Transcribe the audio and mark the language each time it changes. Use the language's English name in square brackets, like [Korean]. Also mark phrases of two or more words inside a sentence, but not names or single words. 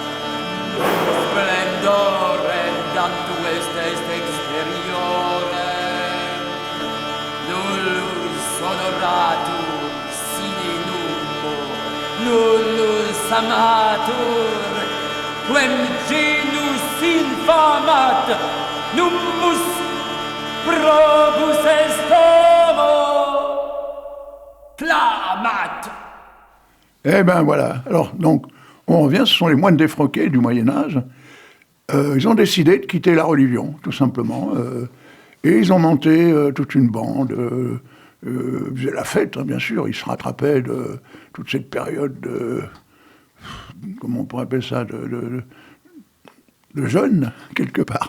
[Latin] splendorem dantu vestes exteriorem nullus honoratur sine numbo nullus amatur quem genus infamat nummus probus est homo clamat. [French] Eh ben voilà. Alors, donc, on revient, ce sont les moines défroqués du Moyen-Âge. Ils ont décidé de quitter la religion, tout simplement. Et ils ont monté toute une bande. Ils faisaient la fête, hein, bien sûr. Ils se rattrapaient de toute cette période de... Comment on pourrait appeler ça, de jeûne, quelque part.